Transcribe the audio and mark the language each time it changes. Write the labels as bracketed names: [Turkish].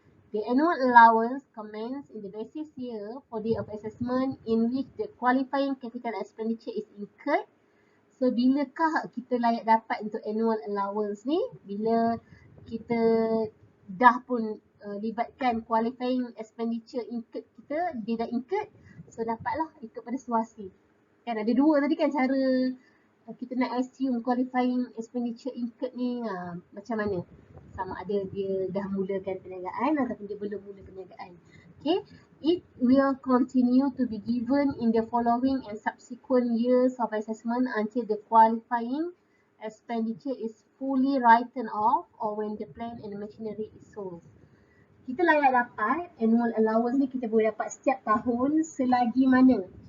[English] The annual allowance commence in the basis year for the of assessment in which the qualifying capital expenditure is incurred. [Malay] So bilakah kita layak dapat untuk annual allowance ni? Bila kita dah pun libatkan qualifying expenditure incurred kita, dia dah incurred, so dapatlah ikut pada situasi. Kan ada dua tadi kan cara kita nak assume qualifying expenditure incurred ni macam mana. Sama ada dia dah mulakan perniagaan ataupun dia belum mula perniagaan. Okay. [English] It will continue to be given in the following and subsequent years of assessment until the qualifying expenditure is fully written off or when the plant and machinery is sold. [Malay] Kita layak dapat annual allowance ni, kita boleh dapat setiap tahun selagi mana.